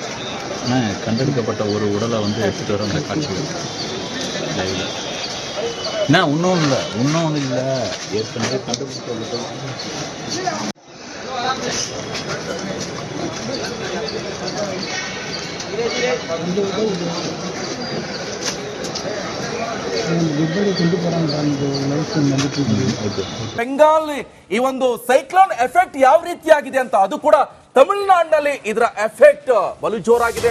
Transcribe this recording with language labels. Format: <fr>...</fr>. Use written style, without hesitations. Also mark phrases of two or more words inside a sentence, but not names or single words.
<ta>கண்டெடுக்கப்பட்ட ஒரு உடலை எடுத்துட்டு வர அந்த காட்சிகள் இன்னும் இல்லை ஏற்கனவே கண்டுபிடிக்கப்பட்ட</ta> <kn>ಬೆಂಗಾಲ್ ಈ ಒಂದು</kn> <en>cyclone effect</en> <kn>ಯಾವ ರೀತಿಯಾಗಿದೆ ಅಂತ ಅದು ಕೂಡ ತಮಿಳುನಾಡಿನಲ್ಲಿ ಇದರ ಎಫೆಕ್ಟ್ ಬಲು ಜೋರಾಗಿದೆ.</kn>